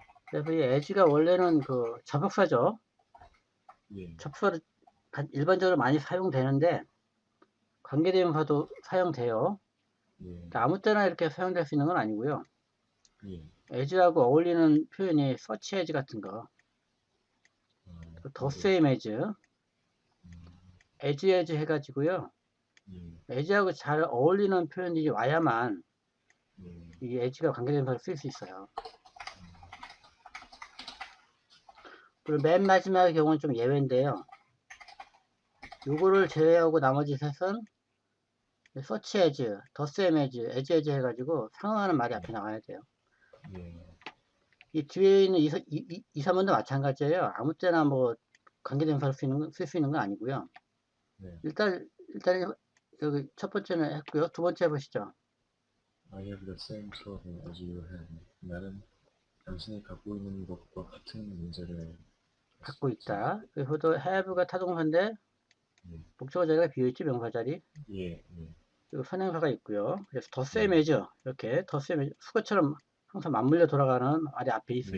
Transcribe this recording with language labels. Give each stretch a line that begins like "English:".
Korean: 그래서 이 as가 원래는 그 접속사죠. 예. 접속사로 일반적으로 많이 사용되는데 관계대명사도 사용돼요. 예. 아무 때나 이렇게 사용될 수 있는 건 아니고요. 예. as하고 어울리는 표현이 such as 같은 거, the same as, as 해가지고요. 예. as하고 잘 어울리는 표현이 와야만 예. 이 as가 관계대명사로 쓸 수 있어요. 그리고 맨 마지막의 경우는 좀 예외인데요. 요거를 제외하고 나머지 셋은 search as, the same as 해가지고 상응하는 말이 앞에 나와야 돼요. 예. 이 뒤에 있는 2, 3번도 마찬가지예요. 아무 때나 뭐 관계대명사로 쓸 수 있는 건 아니고요. 네. 일단 여기 첫 번째는 했고요. 두 번째 해보시죠.
English: I have the same trouble as you have.
Korean: 나는 당신이 갖고 있는 것과 같은 문제를 갖고 있다. 그래서도 have가 타동사인데 예. 목적어 자리가 비어있지, 명사 자리. 예. 예. 그리고 선행사가 있고요. 그래서 the same as 이렇게 the same as 수거처럼 항상 맞물려 돌아가는 말이 앞에 있을